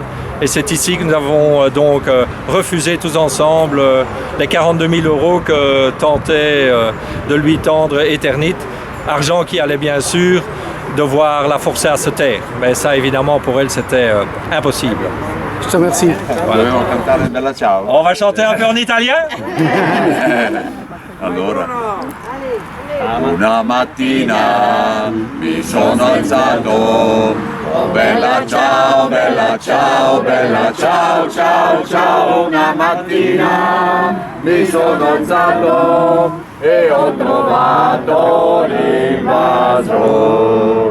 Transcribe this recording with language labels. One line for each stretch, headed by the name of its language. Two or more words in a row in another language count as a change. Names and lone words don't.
French: Et c'est ici que nous avons donc refusé tous ensemble les 42 000 € que tentait de lui tendre Eternit. Argent qui allait bien sûr devoir la forcer à se taire. Mais ça évidemment pour elle c'était impossible. Je te remercie.
Italian: Dobbiamo cantare Bella Ciao.
French: On va chanter un peu en italien?
Italian: Allora. Una mattina mi sono alzato, oh bella ciao, bella ciao, bella ciao, ciao, ciao. Una mattina mi sono alzato e ho trovato l'invasor.